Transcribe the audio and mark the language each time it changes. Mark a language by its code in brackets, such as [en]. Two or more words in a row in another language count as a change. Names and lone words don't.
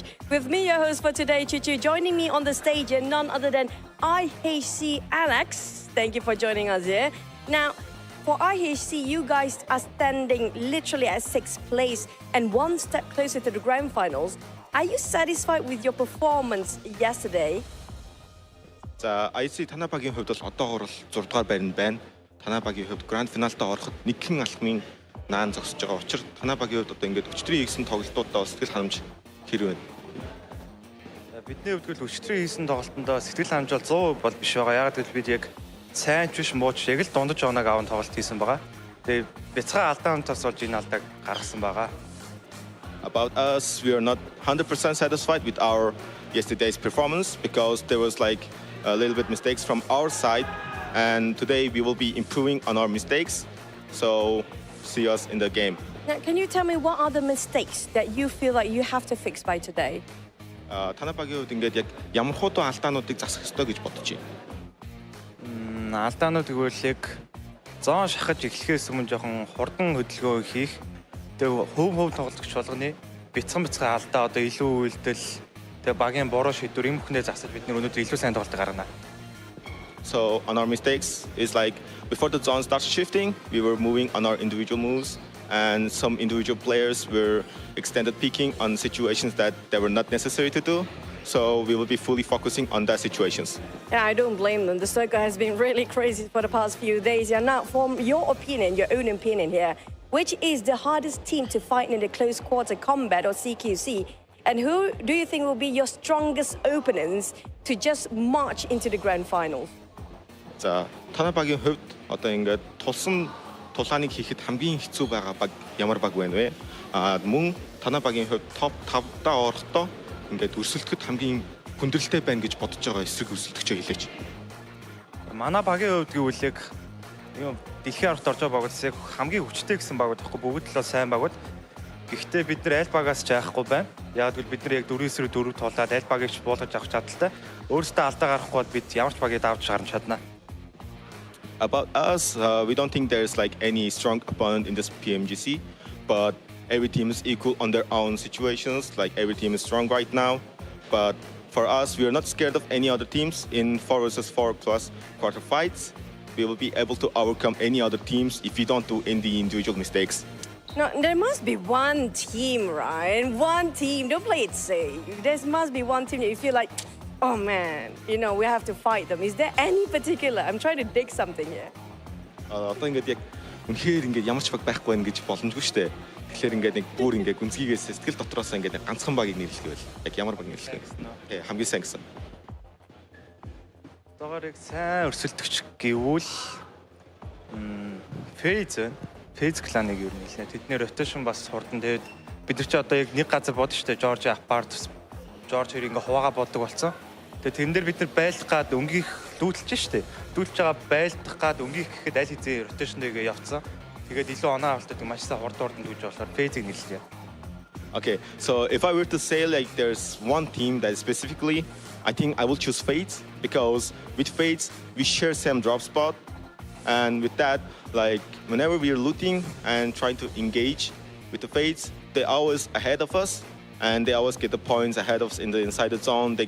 [en] With me, your host for today, Chichu, joining me on the stage and none other than IHC Alex. Thank you for joining us here. Now, for IHC, you guys are standing literally at 6th place and one step closer to the grand finals. Are you satisfied with your performance yesterday? [mn] За IC танай багийн хувьд бол одоогоор бол 6 дугаар байранд байна. Танай багийн хувьд гранд финалдаа ороход нэгэн алхмын наан зогсож байгаа учраас танай багийн хувьд одоо ингээд өчтөрийн хийсэн тоглолтуудаа сэтгэл ханамж хэр байна. Бидний хувьд л өчтөрийн хийсэн тоглолтондоо сэтгэл ханамж бол 100% бол биш байгаа. Яг гэвэл бид яг сайн ч биш муу ч яг л дундаж оног аван тоглолт хийсэн байгаа. Тэгээ бяцхан алдаан тас болж энэ алдааг гаргасан байгаа. [en] About us, we are not 100% satisfied with our yesterday's performance because there was like a little bit mistakes from our side, and today we will be improving on our mistakes. So see us in the game. Now, can you tell me what are the mistakes that you feel like you have to fix by today? [mn] Танай багийн хувьд ингээд яг ямар хуудаа алдаануудыг засах ёстой гэж бодож байна. Алдаанууд гэвэл яг зоон шахаж эхлэхээс өмнө жоохон хурдан хөдөлгөөн хийх. Тэгээ хөв тоглогч болгоны бяцхан алдаа одоо илүү үйлдэл тэгээ багийн буруу шийдвэр юм хүнээ засаж бид нар өнөөдөр илүү сайн тоглолт гаргана. [en] So on our mistakes is like before the zone starts shifting, we were moving on our individual moves, and some individual players were extended peeking on situations that they were not necessary to do. So we will be fully focusing on that situations. Yeah, I don't blame them. The circle has been really crazy for the past few days. Yeah, now from your opinion, your own opinion here, which is the hardest team to fight in the close quarter combat or CQC? And who do you think will be your strongest opponents to just march into the grand finals? [mn] За, танай багийн хувьд одоо ингээд тулсан тулааныг хийхэд хамгийн хэцүү байгаа баг ямар баг вэ нэ? Мөн танай багийн хувьд топ 5-даа орохдоо ингээд өрсөлдөхөд хамгийн хүндрэлтэй байна гэж бодож байгаа эсрэг өрсөлдөгчөө хэлээч. Манай багийн хувьд гэвэл яг дэлхийн аргад орж байгаа багуудаас яг хамгийн хүчтэй гэсэн багууд байхгүй бүгд л сайн багууд. Гэхдээ бид нар аль багаас ч яахгүй байна. Яг л бид нар яг 4-4 тоглоод аль багийг ч буулгаж авах чадaltaй. Өөрөөсөө алдаа гарахгүй бол бид ямар ч багийг давж гарч чадна. [en] About us, we don't think there's like any strong opponent in this PMGC, but every team is equal on their own situations. Like every team is strong right now, but for us, we are not scared of any other teams in 4-4 plus quarter fights. We will be able to overcome any other teams if we don't do any individual mistakes. No, there must be one team, right? One team. Don't play it safe. There must be one team that you feel like, oh man, you know, we have to fight them. Is there any particular? I'm trying to dig something here. [mn] Одоо ингээд яг үнэхээр ингээд ямар ч баг байхгүй байх гэж боломжгүй шүү дээ. Тэгэхээр ингээд нэг бүр ингээд гүнзгийгээс сэтгэл дотроос ингээд ганцхан багийг нэрлэх байл. Яг ямар баг нэрлэх вэ? Хамгийн сайн гэсэн. Одоогоор яг сайн өрсөлдөгч гэвэл Фейз кланыг юу нэлээ. Тэдний ротейшн бас хурдан. Тэгээд бид нар ч одоо яг нэг газар бодсон шүү дээ. Жорж Апарт, Жорж хоёр ингээ хуваагаа боддог болсон. Тэгээд тэрэн дээр бид нар байлдах гад өнгийх дүүлж шүү дээ. Дүүлж байгаа байлдах гад өнгийх гэхэд аль хэзээ ротейшн дэгээ явцсан. Тэгээд илүү оноо авалтдаг маш сайн хурдан дүүлж болохоор Фейзийг нэрлэе. [en] Okay, so if I were to say like there's one team that specifically, I think I will choose Fates because with Fates we share same drop spot, and with that, like whenever we are looting and trying to engage with the Fates, they're always ahead of us, and they always get the points ahead of us in the inside the zone.